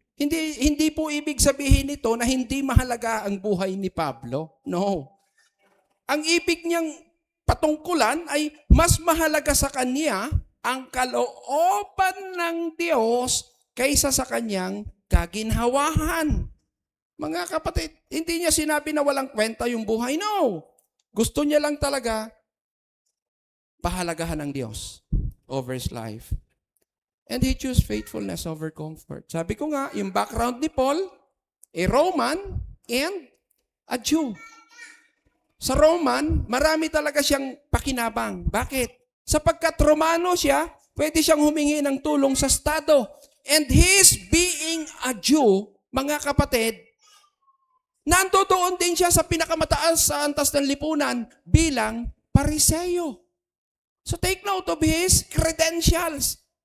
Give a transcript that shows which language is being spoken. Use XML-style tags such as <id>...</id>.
<tl>Hindi po ibig sabihin nito na hindi mahalaga ang buhay ni Pablo. No. Ang ibig niyang patungkulan ay mas mahalaga sa kanya ang kalooban ng Diyos kaysa sa kanyang kaginhawahan. Mga kapatid, hindi niya sinabi na walang kwenta yung buhay. No. Gusto niya lang talaga pahalagahan ng Diyos</tl> <en>over his life. And he chose faithfulness over comfort.</en> <tl>Sabi ko nga, yung background ni Paul,</tl> <en>a Roman and a Jew.</en> <tl>Sa Roman, marami talaga siyang pakinabang. Bakit? Sapagkat Romano siya, pwede siyang humingi ng tulong sa Estado.</tl> <en>And his being a Jew,</en> <tl>mga kapatid, nandoon din siya sa pinakamataas sa antas ng lipunan bilang Pariseo.</tl> <en>So take note of his credentials.</en>